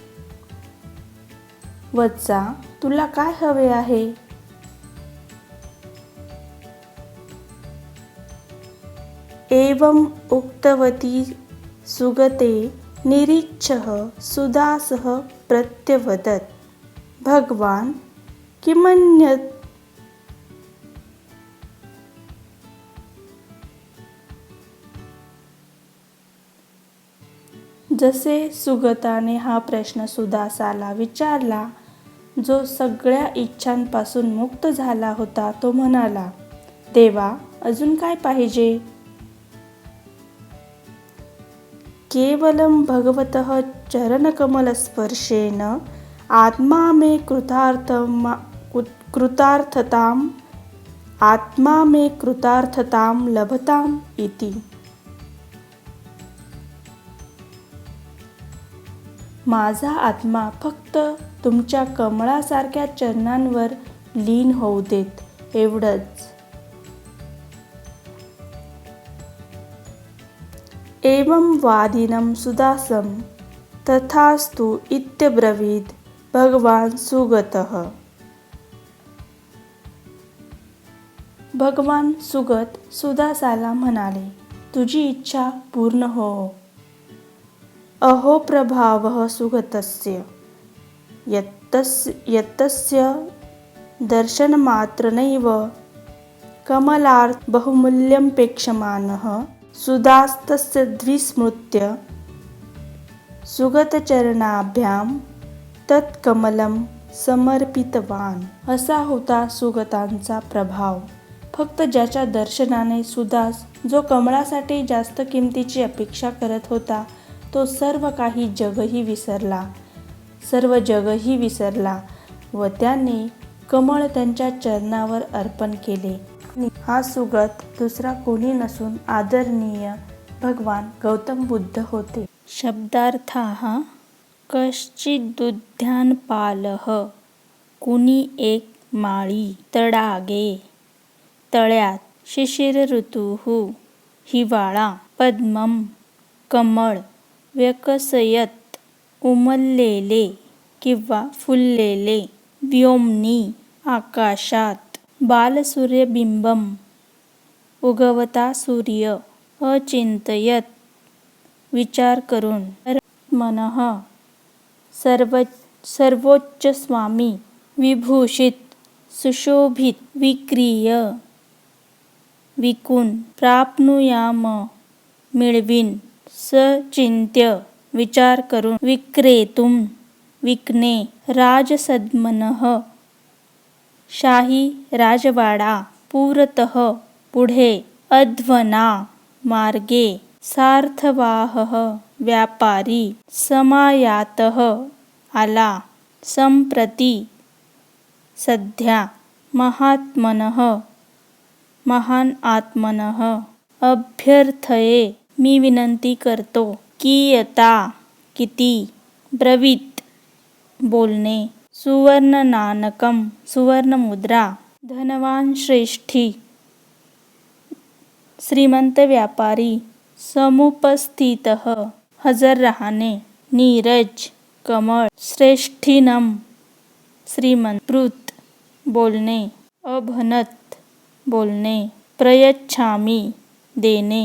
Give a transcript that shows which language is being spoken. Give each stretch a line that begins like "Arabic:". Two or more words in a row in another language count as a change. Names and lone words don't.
Marathi: वत्सा, तुला काय हवे आहे?
Sanskrit: एवं उक्तवती सुगते निरीक्षः सुदासः प्रत्यवदत्, भगवान् किमन्यत्?
Marathi: जसे सुगताने हा प्रश्न सुदासाला विचारला, जो सगळ्या इच्छांपासून मुक्त झाला होता, तो म्हणाला, देवा, अजून काय पाहिजे?
Sanskrit: केवलं भगवतः चरणकमलस्पर्शेन आत्मा मे कृतार्थतां लभताम् इति।
Marathi: माझा आत्मा फक्त तुमच्या कमळासारख्या चरणांवर लीन होऊ देत, एवढंच.
Sanskrit: एवं वादिनं सुदासं तथास्तु इत्यब्रवीत् भगवान् सुगतः।
Marathi: भगवान सुगत सुदासाला म्हणाले, तुझी इच्छा पूर्ण हो.
Sanskrit: अहो प्रभावः सुगतस्य यत्तस्य दर्शनमात्रेणैव कमलार्थ बहुमूल्यं पेक्षमानः सुदास्तस्य द्विस्मृत्य सुगतचरणाभ्यां तत्कमलं समर्पितवान.
Marathi: असा होता सुगतांचा प्रभाव. फक्त ज्याच्या दर्शनाने सुदास, जो कमळासाठी जास्त किमतीची अपेक्षा करत होता, तो सर्व जगही विसरला व त्याने कमळ त्यांच्या चरणावर अर्पण केले. हा सुगत दुसरा कोणी नसून आदरणीय भगवान गौतम बुद्ध होते.
Sanskrit: शब्दार्थाः कश्चिदुद्यानपालः,
Marathi: कुणी एक माळी,
Sanskrit: तडागे, तळ्यात, शिशिर ऋतुः, हिवाळा, पद्मं,
Marathi: कमळ, व्यकसयत, उमललेले किंवा फुललेले, व्योमनी, आकाशात, बालसूर्यबिंबम, उगवता सूर्य, अचिंतयत, विचार करून,
Sanskrit: मनः,
Marathi: सर्वोच्च स्वामी, विभूषित, सुशोभित, विक्रीय, विकून, प्राप्नुयाम, मिळवीन, सचिंत्य, विचार करून, विक्रेतुम, विकणे, राजसद्मनः, शाही राजवाडा, पुरतः, पुढे, अध्वना, मार्गे, सार्थवाहः, व्यापारी, समायातः, आला, संप्रती, सध्या, महात्मनः, महान आत्मनः, अभ्यर्थये, मी विनंती करतो, कियता, किती, ब्रवीत, बोलणे, सुवर्णनानकम, सुवर्णमुद्रा, धनवान श्रेष्ठी, श्रीमंत व्यापारी, समुपस्थितः, हजर राहणे, नीरज, कमळ, श्रेष्ठीनम, श्रीमंत, पृत, बोलणे, अभनत, बोलणे, प्रयच्छामी, देणे,